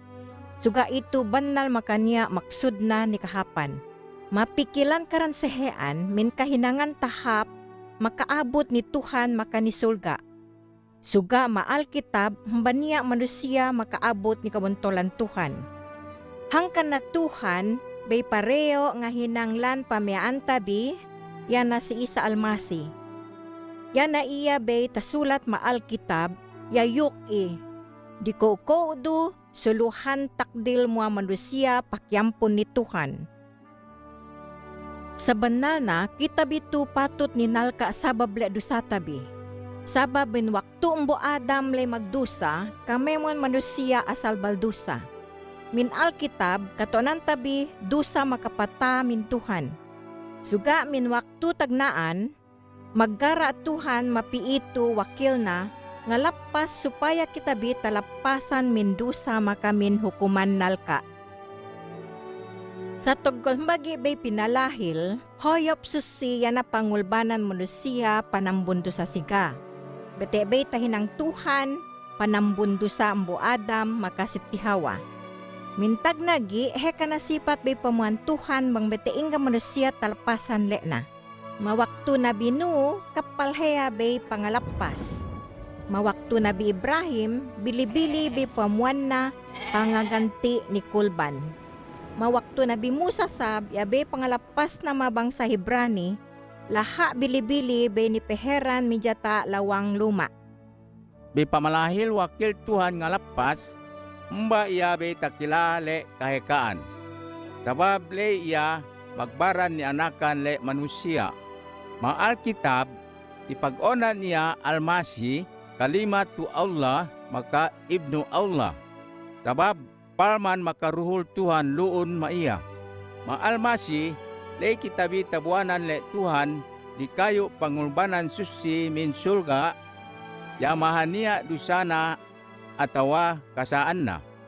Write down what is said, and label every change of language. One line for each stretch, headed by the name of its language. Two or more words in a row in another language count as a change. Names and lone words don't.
Central Sama: Suga ito banal makanya maksud na ni kahapan. Mapikilan karan sehean, min kahinangan tahap, makaabot ni Tuhan makanisulga. Suga maal kitab, hambaniya manusia makaabot ni kabuntolan Tuhan. Hangkan na Tuhan, bay pareo nga hinanglan pamayaan tabi, yan na si Isa Almasi. Yan na iya bay tasulat maal kitab, yayuk di ko do suluhan takdil mua manusia pakyampon ni Tuhan. Sa banal na, kitab ito patut ninalka sabab le dusa tabi. Sabab bin waktu umbo Adam le magdusa, kamemon manusia asal baldusa. Min alkitab, katonan tabi, dusa makapata min Tuhan. Suga min waktu tagnaan, maggara Tuhan mapiito wakil na, Ngalapas supaya kita bi talapasan min dusa makamin hukuman nalka. Sa tugol bagi bay pinalahil, hoyop susiya na pangulbanan manusia panambundo sa siga. Bete bay tahinang Tuhan, panambundo sa ambo Adam makasitihawa. Mintag nagi, heka nasipat bay pamuan Tuhan bang beteing ka manusia talpasan le na. Mawakto na binu, kapalheya bay pangalapas. Mawakto na bi Ibrahim, bili-bili bay pamuan na pangaganti ni Kulban. Mawakto na bi Musa sab, yabe pangalapas na mabang sa Hebrani, laha bili-bili bay ni peheran mijata lawang luma. Bi pamalahil wakil Tuhan nga lapas, mba iya be takilale kahekaan. Sabab le iya magbaran ni anakan le manusia. Maal kitab, ipag-onan niya almasi, kalimatu Allah, maka ibnu Allah. Sabab palman makaruhul Tuhan luon maiya. Maalmasi, le kitabi tabuanan le Tuhan, di kayo pangulbanan susi min sulga, yamahan niya dusana atawa kasaan na.